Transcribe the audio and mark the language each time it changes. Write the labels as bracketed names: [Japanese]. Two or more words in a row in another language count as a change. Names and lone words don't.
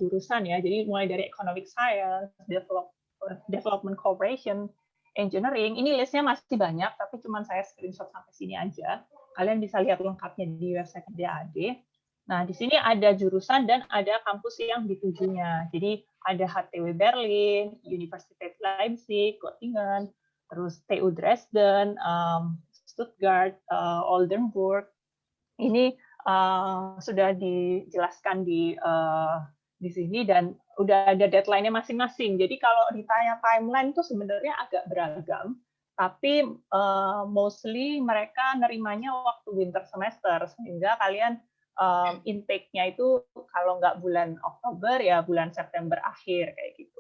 [Indonesian] Jadi mulai dari [English] economic science, Development Corporation Engineering. [Indonesian] Ini listnya masih banyak, tapi cuma saya screenshot sampai sini aja. Kalian bisa lihat lengkapnya di website DAAD. Nah, di sini ada jurusan dan ada kampus yang ditujunya. Jadi ada HTW Berlin, Universität Leipzig, Göttingen, terus TU Dresden, Stuttgart, Oldenburg. Ini sudah dijelaskan di sini dan udah ada deadline-nya masing-masing. Jadi kalau ditanya timeline itu sebenarnya agak beragam, tapi mostly mereka nerimanya waktu [English] winter semester, [Indonesian] sehingga kalian intake-nya itu kalau nggak bulan Oktober ya bulan September akhir kayak gitu.